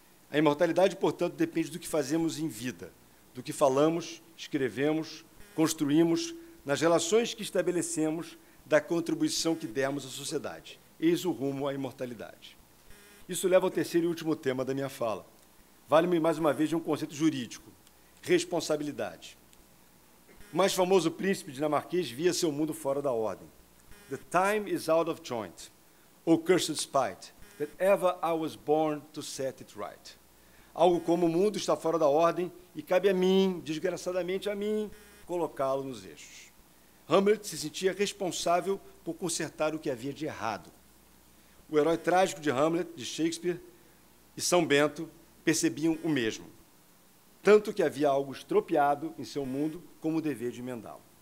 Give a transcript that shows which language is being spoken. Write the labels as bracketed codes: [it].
[pt] A imortalidade, portanto, depende do que fazemos em vida, do que falamos, escrevemos, construímos, nas relações que estabelecemos, da contribuição que demos à sociedade. Eis o rumo à imortalidade. Isso leva ao terceiro e último tema da minha fala. Vale-me, mais uma vez, de um conceito jurídico, responsabilidade. O mais famoso príncipe dinamarquês via seu mundo fora da ordem. [en] The time is out of joint, O cursed spite, that ever I was born to set it right. [pt] Algo como o mundo está fora da ordem e cabe a mim, desgraçadamente a mim, colocá-lo nos eixos. Hamlet se sentia responsável por consertar o que havia de errado. O herói trágico de Hamlet, de Shakespeare, e São Bento percebiam o mesmo, tanto que havia algo estropiado em seu mundo como o dever de emendá-lo.